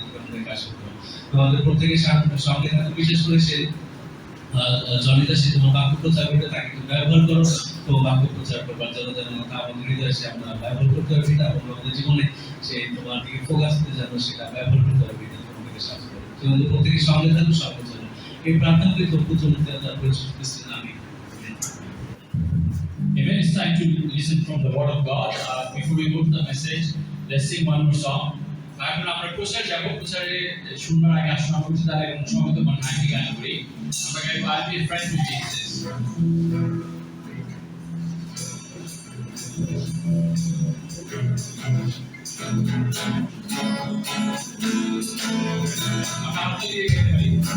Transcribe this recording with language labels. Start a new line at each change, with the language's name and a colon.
Bangla: তুমি আমাদেরকে আশীর্বাদ করো, আমাদের প্রত্যেকের সঙ্গে থাকো, বিশেষ করে সে জনিতা, সে তোমার বাক্য প্রচার করতে, তাকে তুমি ব্যবহার করো, তো বাক্য প্রচার করবার জন্য যেন আমাদের হৃদয়ে সে আমরা ব্যবহার করতে পারি পিতা এবং আমাদের জীবনে সে তোমার দিকে ফোকাস দিতে যেন সেটা ব্যবহার করতে পারি পিতা। তোমাদেরকে সাহায্য করো, তুমি আমাদের প্রত্যেকের সঙ্গে থাকো সবার জন্য এই প্রার্থনা করি তোর পুত্র তার পরিশুদ্ধ খ্রিস্টের নামে।
English: Amen. It's time to listen from the Word of God. Before we go to the message, let's sing one more song.
Bangla: এখন আমরা প্রচার যাবো, প্রচারে শুনবার আগে আসুন আমরা উঠে দাঁড়াই এবং সঙ্গত নাইনটি গান করি। আমরা গাইবো
English: I'll be a friend with Jesus.
Bangla: আমরা হাত দিয়ে গাইতে পারি।